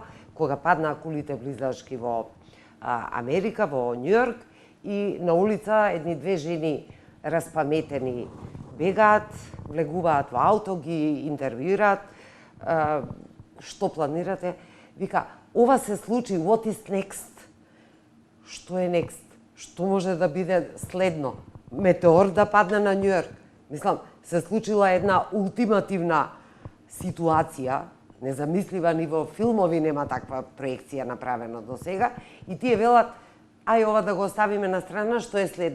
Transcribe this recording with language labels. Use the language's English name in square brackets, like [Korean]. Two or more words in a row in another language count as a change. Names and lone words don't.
[Macedonian] Кога паднаа кулите близачки во Америка, во Њујорк, и на улица едни-две жени распаметени бегаат, влегуваат во ауто, ги интервјуираат, што планирате? Вика, ова се случи, [English] what is next? [Macedonian] Што е next? Што може да биде следно? Метеор да падне на Њујорк. Мислам, се случила една ултимативна ситуација, незамислива, ни во филмови нема таква проекција направена до сега, и тие велат, ај ова да го оставиме на страна, што е следно.